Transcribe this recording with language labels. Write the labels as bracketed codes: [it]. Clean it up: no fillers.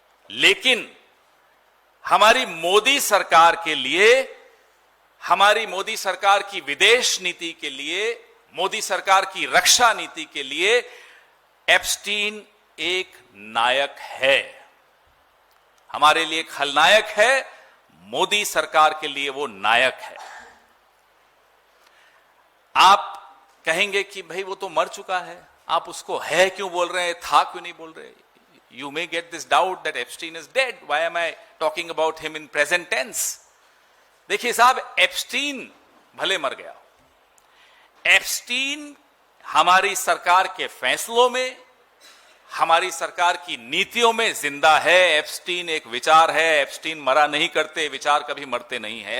[hi] लेकिन हमारी मोदी सरकार के लिए, हमारी मोदी सरकार की विदेश नीति के लिए, मोदी सरकार की रक्षा नीति के लिए एप्स्टीन एक नायक है। हमारे लिए खलनायक है, मोदी सरकार के लिए वो नायक है। आप कहेंगे कि भाई वो तो मर चुका है, आप उसको है क्यों बोल रहे हैं, था क्यों नहीं बोल रहे? [en] You may get this doubt that Epstein is dead. Why am I talking about him in present tense? [hi] देखिए साहब, एप्स्टीन भले मर गया, एप्स्टीन हमारी सरकार के फैसलों में, हमारी सरकार की नीतियों में जिंदा है। एप्स्टीन एक विचार है। एप्स्टीन मरा नहीं करते, विचार कभी मरते नहीं है।